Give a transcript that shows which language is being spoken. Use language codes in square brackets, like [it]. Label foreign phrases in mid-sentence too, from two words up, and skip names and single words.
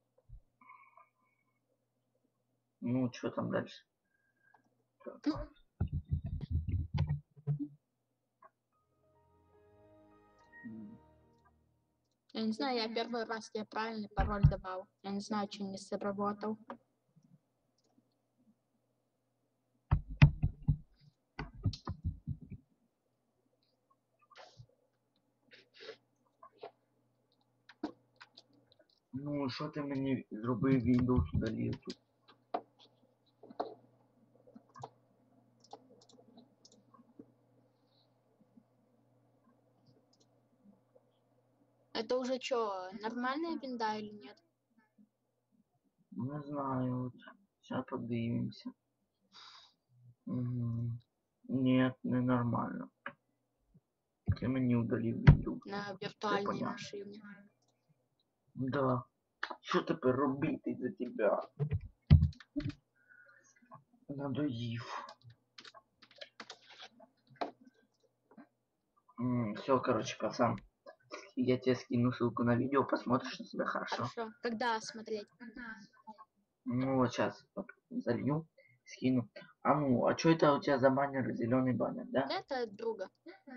[ru] Ну, что там дальше? Ну. Я не знаю, я первый раз тебе правильный пароль давал. Я не знаю, что не сработал. [uk] Ну, що ти мені зробив Windows удалив тут? [ru] Это уже что, нормальная винда или нет? [uk] Не знаю, от. Сейчас подивимося. [ru] Угу. Нет, ненормально. [uk] Ти мені удалив Windows. [ru] На виртуальной понятно. машине. Да. [uk] Що тепер робити за тебе? Надоїв. [ru] Все, короче, пацан. Я тебе скину ссылку на видео, посмотришь на себя хорошо. Хорошо. Когда смотреть? Ну вот сейчас вот, залью, скину. А ну, а что это у тебя за баннер, зеленый баннер, да?